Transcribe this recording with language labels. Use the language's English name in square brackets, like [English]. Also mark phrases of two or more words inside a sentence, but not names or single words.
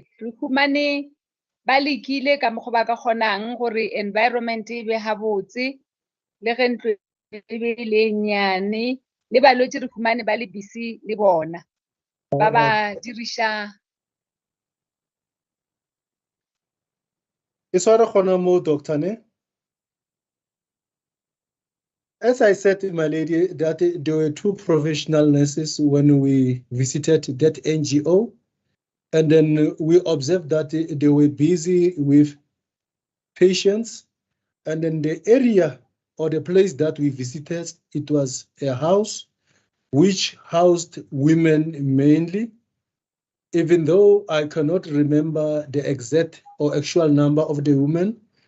[Northern Sotho] Re humane ba lekile ka mokgwa ba ka kgonang gore environment e be habotse le ge ntlo e be le nyane le balwetse re humane ba le busy le bona. Ba ba diriša. E sware gona mo, Doctor, ne? [English] As I said, my lady, that there were 2 professional nurses when we visited that NGO. And then we observed that they were busy with patients. And then the area or the place that we visited, it was a house which housed women mainly, even though I cannot remember the exact or actual number of the women.